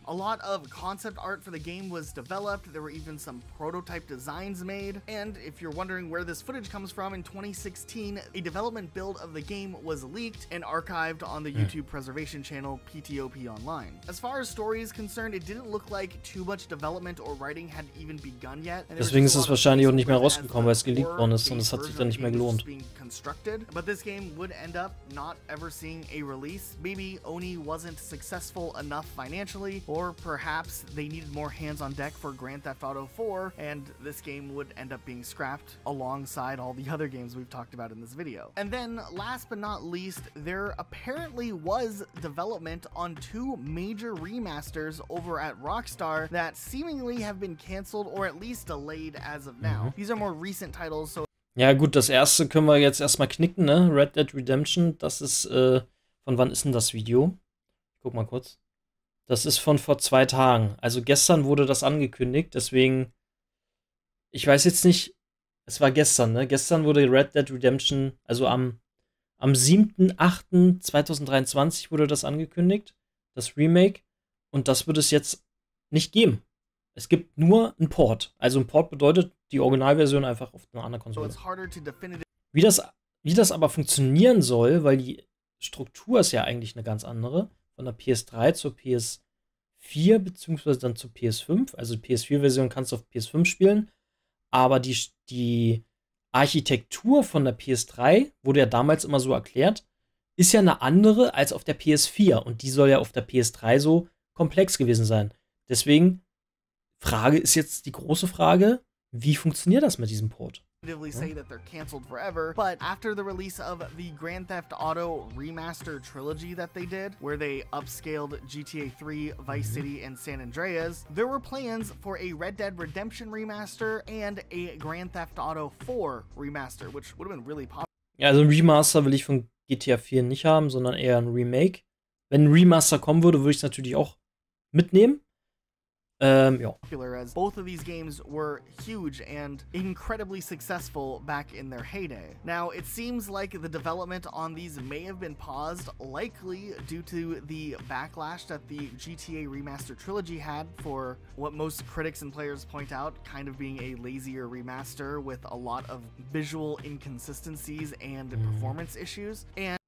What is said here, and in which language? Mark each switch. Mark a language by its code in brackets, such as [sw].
[en] A lot of concept art for the game was developed, there were even some prototype designs made, and if you're wondering where this footage comes from, in 2016, a development build of the game was leaked and archived on the YouTube preservation channel PTOP Online. As far as story is concerned, it didn't look like too much development or writing had even begun yet. [de] Deswegen ist es wahrscheinlich auch nicht mehr rausgekommen, weil es geleakt worden ist und es hat sich dann nicht mehr gelohnt. [en] But this game would end up not ever seeing a release. Maybe Oni wasn't successful enough financially, or perhaps they needed more hands on deck for Grand Theft Auto 4, and this game would end up being scrapped alongside all the other games we've talked about in this video. And then, last but not least, there apparently was development on 2 major remasters over at Rockstar that seemingly have been canceled or at least delayed as of now. These are more recent titles, so [de] ja gut, das erste können wir jetzt erstmal knicken, ne? Red Dead Redemption, das ist, von wann ist denn das Video? Ich guck mal kurz. Das ist von vor 2 Tagen. Also gestern wurde das angekündigt, deswegen, ich weiß jetzt nicht, es war gestern, ne? Gestern wurde Red Dead Redemption, also am 7.8.2023 wurde das angekündigt, das Remake, und das wird es jetzt nicht geben. Es gibt nur einen Port. Also ein Port bedeutet die Originalversion einfach auf einer anderen Konsole. Wie das aber funktionieren soll, weil die Struktur ist ja eigentlich eine ganz andere, von der PS3 zur PS4 beziehungsweise dann zur PS5. Also die PS4-Version kannst du auf PS5 spielen, aber die Architektur von der PS3, wurde ja damals immer so erklärt, ist ja eine andere als auf der PS4, und die soll ja auf der PS3 so komplex gewesen sein. Deswegen Frage ist jetzt die große Frage, wie funktioniert das mit diesem Port? [en] Say that they're canceled forever, but after the release of the Grand Theft Auto remaster trilogy that they did, where they upscaled GTA 3, Vice City, and San Andreas, there were plans for a Red Dead Redemption remaster and a Grand Theft Auto 4 remaster, which would have been really popular. [de] Ja, also ein Remaster will ich von GTA 4 nicht haben, sondern eher ein Remake. Wenn ein Remaster kommen würde, würde ich es natürlich auch mitnehmen. [en] As both of these games were huge and incredibly successful back in their heyday. Now, it seems like the development on these may have been paused, likely due to the backlash that the GTA Remaster Trilogy had for what most critics and players point out kind of being a lazier remaster with a lot of visual inconsistencies and performance issues. And